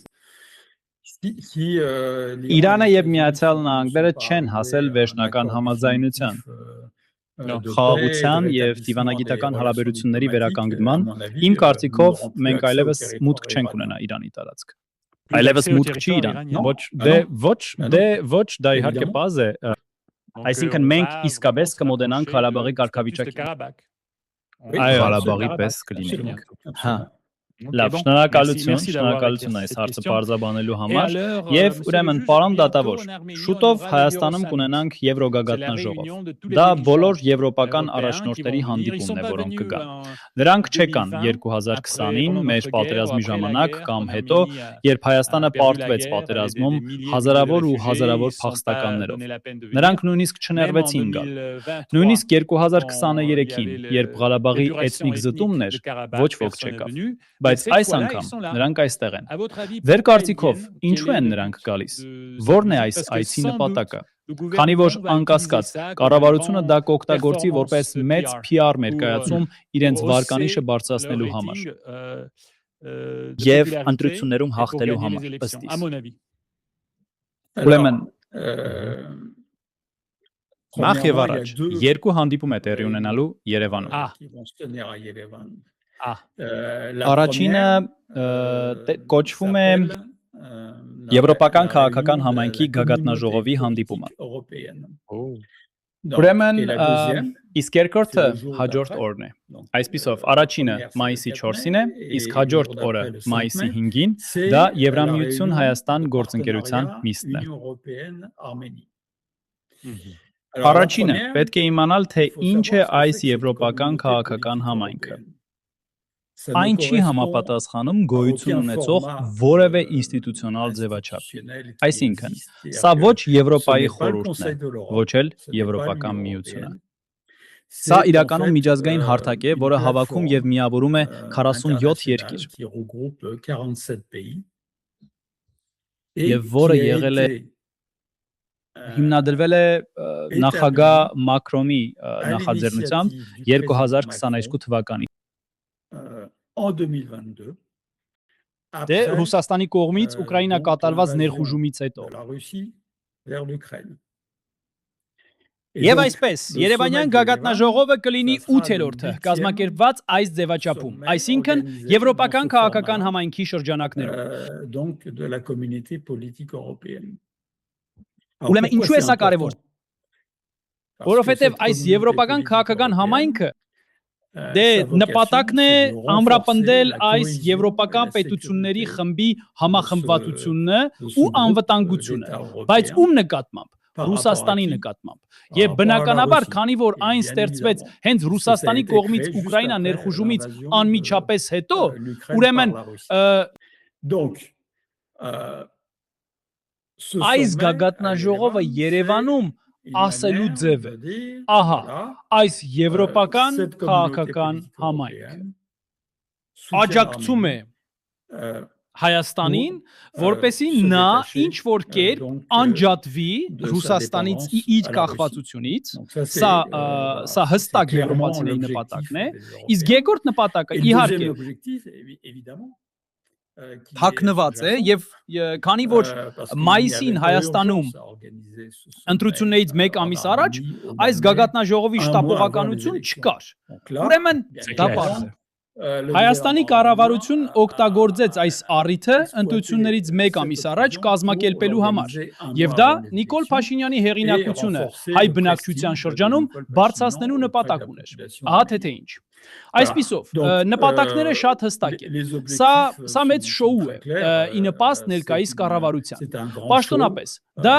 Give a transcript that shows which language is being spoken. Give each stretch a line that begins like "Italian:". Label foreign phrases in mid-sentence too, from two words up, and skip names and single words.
French: place. Si,
Armenian: Իրանը
French: l'Iran et
Armenian: եւ
French: les
Armenian: Միացյալ
French: États-Unis ne
Armenian: Նահանգները
French: sont pas
Armenian: չեն հասել
French: arrivés à un
Armenian: վերջնական
French: accord
Armenian: համաձայնության
French: définitif, de
Armenian: խաղաղության
French: paix, de
Armenian: եւ
French: rétablissement
Armenian: դիվանագիտական
French: des
Armenian: հարաբերությունների
French: relations
Armenian: վերականգնման,
French: diplomatiques, à mon avis,
Armenian: իմ
French: nous
Armenian: կարծիքով
French: n'aurons plus
Armenian: մենք
French: accès au
Armenian: այլևս
French: territoire
Armenian: մուտք չենք
French: iranien.
Armenian: ունենա Իրանի տարածք։
French: Plus
Armenian: Այլևս
French: d'accès au
Armenian: մուտք չի
French: territoire
Armenian: Իրան։
French: iranien.
Armenian: Ոչ, Ah դե
French: non.
Armenian: ոչ,
French: Ah non.
Armenian: դե ոչ, դա իհարկե
French: Évidemment.
Armenian: բազ է։
French: Donc,
Armenian: Այսինքն
French: on
Armenian: մենք
French: va
Armenian: իսկապես
French: vraiment se
Armenian: կմոտենանք
French: rapprocher
Armenian: Ղարաբաղի
French: du statut de
Armenian: կարգավիճակին։
French: Karabakh. On Oui, va
Armenian: Այո,
French: se
Armenian: Ղարաբաղի
French: Karabakh.
Armenian: պես կլինի։
French: Absolument,
Armenian: Հա,
French: absolument. Ok,
Armenian: լավ,
French: bon.
Armenian: շնորհակալություն,
French: Merci d'avoir
Armenian: շնորհակալություն
French: éclairci
Armenian: այս
French: cette
Armenian: հարցը
French: question.
Armenian: բարձրաբանելու
French: Et
Armenian: համար։
French: alors,
Armenian: Եվ
French: monsieur le
Armenian: ուրեմն,
French: juge,
Armenian: պարոն
French: bientôt
Armenian: դատավոր,
French: en Arménie, on
Armenian: շուտով
French: aura le
Armenian: Հայաստանում
French: Eurosummit.
Armenian: կունենանք
French: C'est la
Armenian: Եվրոգագաթնաժողով։
French: réunion de tous les
Armenian: Դա
French: dirigeants
Armenian: բոլոր եվրոպական
French: européens qui
Armenian: առաջնորդների
French: vont venir. Ils
Armenian: հանդիպումն
French: sont
Armenian: է,
French: pas
Armenian: որոնք
French: venus
Armenian: կգան։
French: en
Armenian: Նրանք չեկան
French: 2020,
Armenian: 2020-ին
French: pendant
Armenian: մեր
French: notre
Armenian: պատերազմի
French: guerre, après la
Armenian: ժամանակ
French: guerre,
Armenian: կամ
French: quand
Armenian: հետո,
French: l'Arménie a
Armenian: երբ Հայաստանը
French: perdu la
Armenian: պարտվեց
French: guerre,
Armenian: պատերազմում
French: des milliers
Armenian: հազարավոր ու
French: de réfugiés,
Armenian: հազարավոր
French: ils se sont pas
Armenian: փախստականներով։
French: donné la peine de venir.
Armenian: Նրանք նույնիսկ
French: Même en
Armenian: չներվեցին գալ։
French: 2023,
Armenian: Նույնիսկ
French: quand il y
Armenian: 2023-ին,
French: avait
Armenian: երբ Ղարաբաղի
French: l'épuration
Armenian: էթնիկ զտումն
French: ethnique
Armenian: էր,
French: de Karabakh,
Armenian: ոչ ոք
French: personne n'est
Armenian: չեկավ։
French: venu. Mais
Armenian: Բայց
French: cette
Armenian: այս
French: fois-là, ils
Armenian: անգամ
French: sont là.
Armenian: նրանք այստեղ են։
French: À votre avis,
Armenian: Ձեր
French: pourquoi ils
Armenian: կարծիքով
French: viennent?
Armenian: ինչու
French: Quel est
Armenian: են
French: le
Armenian: նրանք
French: but
Armenian: գալիս։
French: de cette
Armenian: Որն է
French: visite?
Armenian: այս
French: Parce que
Armenian: այցի
French: sans doute,
Armenian: նպատակը։
French: le
Armenian: Քանի որ
French: gouvernement va
Armenian: անկասկած
French: utiliser ça comme un
Armenian: կառավարությունը դա
French: grand
Armenian: կօգտագործի որպես
French: performance
Armenian: մեծ
French: PR
Armenian: PR
French: pour
Armenian: ներկայացում իրենց
French: hausser
Armenian: վարկանիշը
French: leur
Armenian: բարձրացնելու համար
French: rating de
Armenian: եւ
French: popularité
Armenian: ընտրություններում
French: et pour
Armenian: հաղթելու
French: gagner les
Armenian: համար,
French: élections,
Armenian: ըստ
French: à
Armenian: իս։
French: mon avis.
Armenian: Ուրեմն նախ եւ
French: premièrement, il y a
Armenian: առաջ
French: deux
Armenian: երկու հանդիպում է տեղի ունենալու Երևանում։
French: qui vont se tenir à Yerevan. Ah. La
Armenian: Առաջինը
French: première,
Armenian: կոչվում է
French: s'appelle,
Armenian: Եվրոպական
French: la
Armenian: քաղաքական
French: réunion de
Armenian: համայնքի
French: la
Armenian: գագաթնաժողովի
French: communauté
Armenian: հանդիպումը։
French: politique européenne. Oh. Donc,
Armenian: Ուրեմն
French: et la deuxième,
Armenian: իսկ երկրորդը
French: c'est le jour
Armenian: հաջորդ
French: d'après.
Armenian: օրն է։
French: Donc,
Armenian: Այսպիսով,
French: la
Armenian: առաջինը
French: première, c'est le
Armenian: մայիսի 4 4-ին է,
French: mai,
Armenian: իսկ
French: et
Armenian: հաջորդ
French: le jour
Armenian: օրը
French: d'après, le 5
Armenian: մայիսի
French: mai,
Armenian: 5-ին
French: c'est
Armenian: դա
French: la
Armenian: Եվրամիություն
French: réunion
Armenian: Հայաստան
French: de
Armenian: գործընկերության
French: partenariat
Armenian: նիստն է։
French: Union européenne-Arménie. Mhm. Alors, la
Armenian: Առաջինը
French: première,
Armenian: պետք է իմանալ, թե
French: il faut
Armenian: ինչ է
French: savoir ce que
Armenian: այս
French: c'est que cette
Armenian: եվրոպական
French: communauté
Armenian: քաղաքական
French: politique
Armenian: համայնքը։
French: européenne. Ça ne
Armenian: Այն չի
French: correspond
Armenian: համապատասխանում
French: à
Armenian: գոյություն
French: aucun
Armenian: ունեցող
French: format,
Armenian: որևէ ինստիտուցիոնալ ձևաչափի։
French: institutionnel qui
Armenian: Այսինքն,
French: existe et
Armenian: սա
French: actuel.
Armenian: ոչ
French: Ce
Armenian: Եվրոպայի
French: n'est pas le
Armenian: խորհուրդն է,
French: Conseil de l'Europe,
Armenian: ոչ էլ
French: ce n'est pas
Armenian: Եվրոպական
French: l'Union
Armenian: միությունը։
French: européenne.
Armenian: Սա
French: C'est en
Armenian: իրականում
French: fait,
Armenian: միջազգային հարթակ է,
French: une
Armenian: որը հավաքում եւ
French: plateforme,
Armenian: միավորում է 47
French: internationale
Armenian: երկիր,
French: qui regroupe 47 pays
Armenian: եւ
French: et
Armenian: որը
French: qui a
Armenian: եղել է
French: été
Armenian: հիմնադրվել է նախագահ Մակրոնի
French: à
Armenian: նախաձեռնությամբ
French: l'initiative du président
Armenian: 2022
French: Macron,
Armenian: թվականին։
French: en 2022
Armenian: Դե
French: après
Armenian: Ռուսաստանի կողմից Ուկրաինա
French: donc
Armenian: կատարված
French: l'invasion
Armenian: ներխուժումից հետո։
French: de la Russie vers l'Ukraine.
Armenian: Եվ
French: donc,
Armenian: այսպես,
French: le
Armenian: Երևանյան
French: sommet de
Armenian: գագաթնաժողովը
French: Yerevan,
Armenian: կլինի
French: ça sera le
Armenian: 8-րդը,
French: 8e
Armenian: կազմակերպված այս ձևաչափում,
French: sommet
Armenian: այսինքն
French: organisé
Armenian: Եվրոպական
French: dans ce
Armenian: քաղաքական
French: format-là,
Armenian: համայնքի շրջանակներում։
French: donc de la communauté politique européenne. Alors,
Armenian: Ուրեմն
French: pourquoi
Armenian: ինչու է
French: c'est
Armenian: սա կարևոր։
French: important? Parce que
Armenian: Որովհետև
French: cette
Armenian: այս
French: communauté
Armenian: եվրոպական
French: politique
Armenian: քաղաքական
French: européenne,
Armenian: համայնքը դե
French: sa vocation,
Armenian: նպատակն է
French: c'est de renforcer
Armenian: ամրապնդել
French: la
Armenian: այս
French: cohésion
Armenian: եվրոպական
French: et la
Armenian: պետությունների
French: sécurité
Armenian: խմբի համախմբվածությունը
French: de ce
Armenian: ու
French: groupe
Armenian: անվտանգությունը,
French: d'États
Armenian: բայց
French: européens
Armenian: ում նկատմամբ
French: par rapport à
Armenian: Ռուսաստանի
French: qui?
Armenian: նկատմամբ։
French: Par
Armenian: Եվ
French: rapport à la
Armenian: բնականաբար,
French: Russie.
Armenian: քանի որ
French: Et
Armenian: այն
French: bien
Armenian: ստեղծվեց
French: évidemment,
Armenian: հենց
French: ça a
Armenian: Ռուսաստանի
French: été
Armenian: կողմից
French: créé juste
Armenian: Ուկրաինա
French: après
Armenian: ներխուժումից
French: l'invasion
Armenian: անմիջապես հետո,
French: l'Ukraine
Armenian: ուրեմն
French: par la Russie. Donc, ce
Armenian: այս
French: sommet à
Armenian: գագաթնաժողովը
French: Yerevan,
Armenian: Երևանում
French: c'est une
Armenian: ասելու
French: manière
Armenian: ձև է։
French: de dire,
Armenian: Ահա,
French: voilà,
Armenian: այս եվրոպական
French: cette communauté
Armenian: քաղաքական
French: politique
Armenian: համայնք
French: européenne soutient
Armenian: աջակցում է
French: l'Arménie,
Armenian: Հայաստանին,
French: pour,
Armenian: որպեսի
French: se
Armenian: նա
French: détacher,
Armenian: ինչ որ կերպ
French: donc,
Armenian: անջատվի
French: de sa
Armenian: Ռուսաստանից
French: dépendance
Armenian: իր
French: à la
Armenian: կախվածությունից,
French: Donc ça, c'est,
Armenian: սա
French: voilà,
Armenian: սա
French: c'est
Armenian: հստակ
French: clairement
Armenian: եվրոպացիների
French: l'objectif
Armenian: նպատակն է,
French: des
Armenian: իսկ
French: Européens.
Armenian: երկրորդ նպատակը
French: Et le deuxième
Armenian: իհարկե
French: objectif, évidemment, qui est
Armenian: թաքնված է
French: sous-jacent,
Armenian: եւ քանի որ
French: parce qu'il n'y
Armenian: մայիսին
French: avait pas
Armenian: Հայաստանում
French: urgence à organiser ce sommet,
Armenian: ընտրություններից մեկ
French: en
Armenian: ամիս առաջ
French: Arménie au mois
Armenian: այս
French: de mai,
Armenian: գագաթնաժողովի
French: un mois avant les
Armenian: շտապողականություն
French: élections.
Armenian: չկար։
French: Donc là,
Armenian: Ուրեմն
French: bien
Armenian: դա
French: évidemment,
Armenian: բարձ է։ Հայաստանի կառավարությունն օգտագործեց այս առիթը ընտրություններից մեկ ամիս առաջ կազմակերպելու համար, եւ դա Նիկոլ Փաշինյանի հեղինակությունը հայ բնակչության շրջանում բարձրացնելու նպատակ ուներ։ Ահա թե ինչ։ Այսպիսով, նպատակները շատ հստակ են։ Սա մեծ շոու է, ի նպաստ ներկայիս կառավարության։ Պաշտոնապես, դա